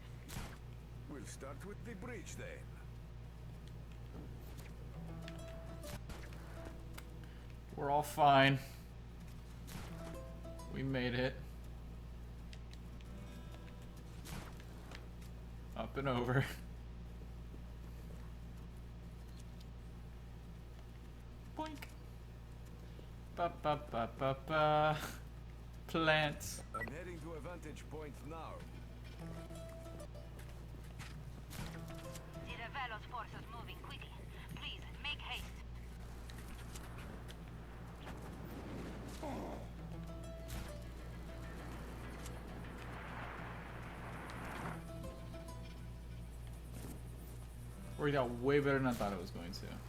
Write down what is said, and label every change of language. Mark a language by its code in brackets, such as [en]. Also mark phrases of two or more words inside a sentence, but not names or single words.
[en] We'll start with the bridge then. We're all fine. We made it. Up and over. Boink. Ba ba ba ba ba. Plants. I'm heading to a vantage point now. The Revelos forces moving quickly. Please, make haste. Worked out way better than I thought it was going to.